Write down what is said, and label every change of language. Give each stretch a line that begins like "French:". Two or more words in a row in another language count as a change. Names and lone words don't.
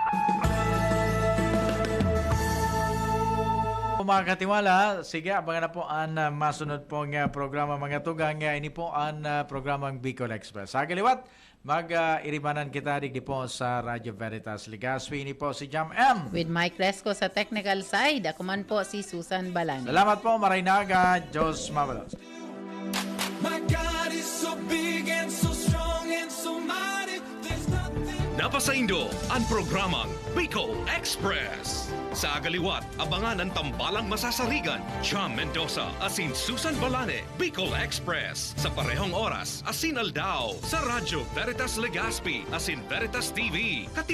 Bikol: Mga katiwala, sige, abangan na po ang masunod pong programa mga tugang. Ini po ang programang Bicol Express. Sa kaliwat, mag-irimanan kita digdi po sa Radyo Veritas Legazpi. Ini po si Jam M. With Mike Resco sa technical side, ako man po si Susan Balani. Salamat po, Marinaga, Diyos Mabalos.
English: My God is so big and so strong and so mighty. There's nothing.
Bikol: Napasaindo ang programang Bicol Express. Sa agaliwat, abangan ang tambalang masasarigan. Cham Mendoza, asin Susan Balane, Bicol Express. Sa parehong oras, asin Aldao. Sa Radyo Veritas Legazpi, asin Veritas TV.